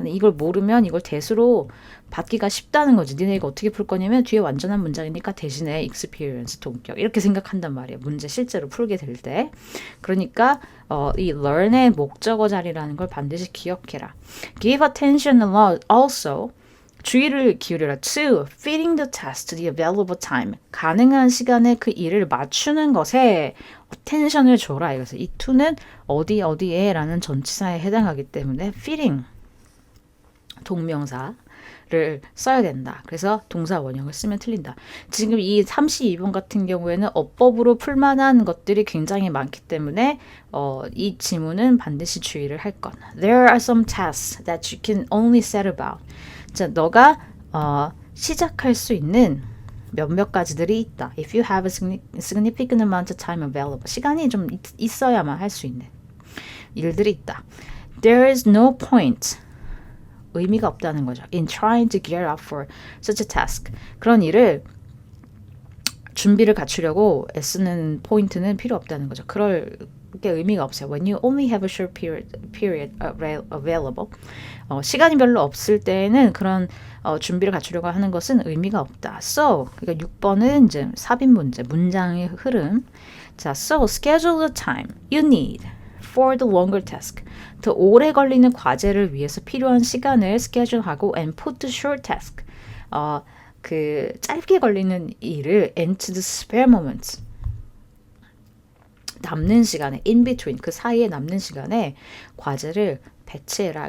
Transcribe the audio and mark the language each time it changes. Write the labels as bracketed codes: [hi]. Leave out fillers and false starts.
[ko] 근데 이걸 모르면 이걸 대수로 받기가 쉽다는 거지. 니네 이거 어떻게 풀 거냐면 뒤에 완전한 문장이니까 대신에 experience, 동격 이렇게 생각한단 말이에요. 문제 실제로 풀게 될 때. 그러니까 이 learn의 목적어 자리라는 걸 반드시 기억해라. [en] Give attention also. [ko] 주의를 기울여라. [en] to fitting the task to the available time. [ko] 가능한 시간에 그 일을 맞추는 것에 attention을 줘라. 그래서 이 to는 어디에 라는 전치사에 해당하기 때문에 fitting 동명사를 써야 된다. 그래서 동사 원형을 쓰면 틀린다. 지금 이 32번 같은 경우에는 어법으로 풀만한 것들이 굉장히 많기 때문에 이 지문은 반드시 주의를 할 것. [en] There are some tasks that you can only set about. [ko] 자, 너가 시작할 수 있는 몇몇 가지들이 있다. [en] If you have a significant amount of time available. [ko] 시간이 좀 있어야만 할 수 있는 일들이 있다. [en] There is no point. [ko] 의미가 없다는 거죠. [en] In trying to gear up for such a task. [ko] 그런 일을 준비를 갖추려고 애쓰는 포인트는 필요 없다는 거죠. 그럴 게 의미가 없어요. [en] When you only have a short period available. [ko] 시간이 별로 없을 때에는 그런 준비를 갖추려고 하는 것은 의미가 없다. So, 그러니까 6번은 이제 삽입 문제, 문장의 흐름. [en] 자, so schedule the time you need for the longer task. [ko] 더 오래 걸리는 과제를 위해서 필요한 시간을 schedule하고 [en] and put the short task. [ko] 그 짧게 걸리는 일을 [en] into the spare moments. [ko] 남는 시간에 [en] in between [ko] 그 사이에 남는 시간에 과제를 배치해라.